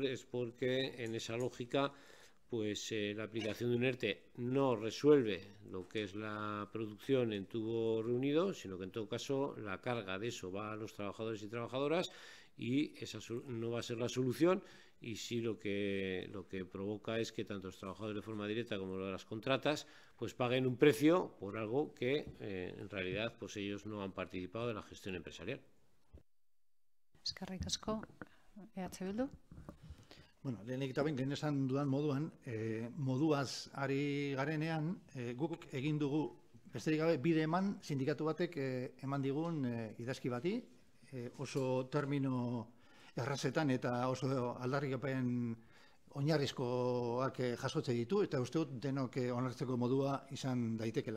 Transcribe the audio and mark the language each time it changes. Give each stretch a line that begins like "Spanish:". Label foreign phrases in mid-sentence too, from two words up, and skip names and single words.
Spanish: es porque en esa lógica pues la aplicación de un ERTE no resuelve lo que es la producción en Tubos Reunidos, sino que en todo caso la carga de eso va a los trabajadores y trabajadoras, y esa no va a ser la solución, y sí lo que provoca es que tanto los trabajadores de forma directa como las contratas pues paguen un precio por algo que en realidad pues ellos no han participado de la gestión empresarial.
Basque: Eskerrik asko. EH Bildu. Bueno, lehenik eta behin, lehen esan dudan moduan, moduaz ari garenean, guk egin dugu besterik gabe, bide eman sindikatu batek eman digun idazki bati, oso termino errazetan eta oso aldarrikapen oinarrizkoak jasotze ditu, eta uste dut denok onartzeko modua izan daitekela.